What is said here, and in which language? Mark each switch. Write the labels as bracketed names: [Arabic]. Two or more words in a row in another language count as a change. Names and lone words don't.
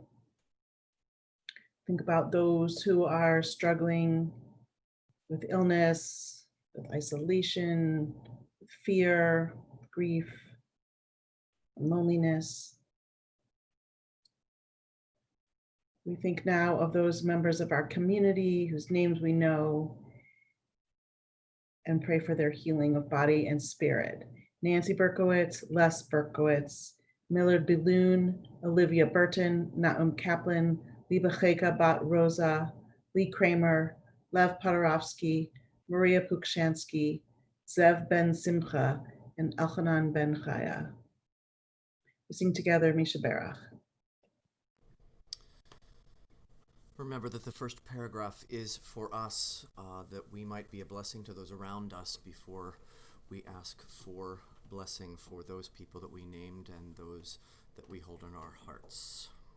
[English] Think about those who are struggling with illness, with isolation, with fear, grief, loneliness. We think now of those members of our community whose names we know and pray for their healing of body and spirit. Nancy Berkowitz, Les Berkowitz, Millard Biloon, Olivia Burton, Naum Kaplan, Liba Cheka Bat Rosa, Lee Kramer, Lev Podorovsky, Maria Pukshansky, Zev Ben Simcha, and Elchanan Ben Chaya. We sing together Mishaberach. Remember that the first paragraph is for us, that we might be a blessing to those around us before we ask for blessing for those people that we named and those that we hold in our hearts.